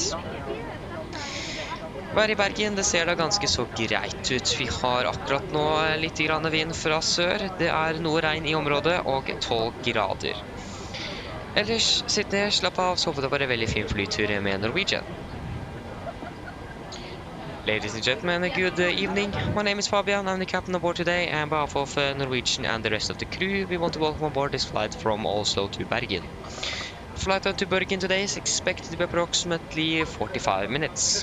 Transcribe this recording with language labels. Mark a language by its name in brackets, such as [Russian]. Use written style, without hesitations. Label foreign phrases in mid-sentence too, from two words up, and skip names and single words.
[Norwegian] Vær i Bergen, det ser da ganske så greit ut. Vi har akkurat nå litt grann vind fra sør. Det er noe regn i området og 12 grader. Ellers, sitt ned, slapp av, så håper det var en veldig fin flytur med Norwegian. [English] Ladies and gentlemen, good evening. My name is Fabian, I'm the captain aboard today, and on behalf of Norwegian and the rest of the crew, we want to welcome aboard this flight from Oslo to Bergen. Flight out to Bergen today is expected to be approximately 45 minutes.